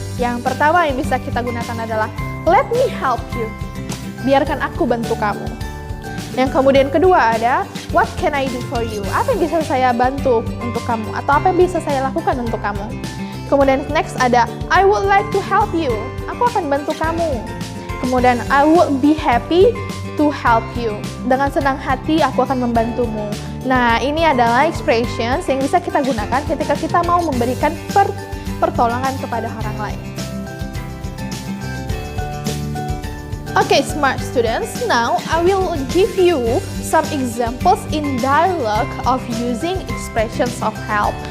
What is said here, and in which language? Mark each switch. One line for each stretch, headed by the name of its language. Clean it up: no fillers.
Indonesian: Yang pertama yang bisa kita gunakan adalah
English: let me help you.
Indonesian: Biarkan aku bantu kamu. Yang kemudian kedua ada
English: what can I do for you?
Indonesian: Apa yang bisa saya bantu untuk kamu? Atau apa yang bisa saya lakukan untuk kamu?
English: Kemudian next ada I would like to help you.
Indonesian: Aku akan bantu kamu.
English: Kemudian I would be happy to help you.
Indonesian: Dengan senang hati aku akan membantumu. Nah, ini adalah expressions yang bisa kita gunakan ketika kita mau memberikan pertolongan kepada orang lain.
English: Okay, smart students, now I will give you some examples in dialogue of using expressions of help.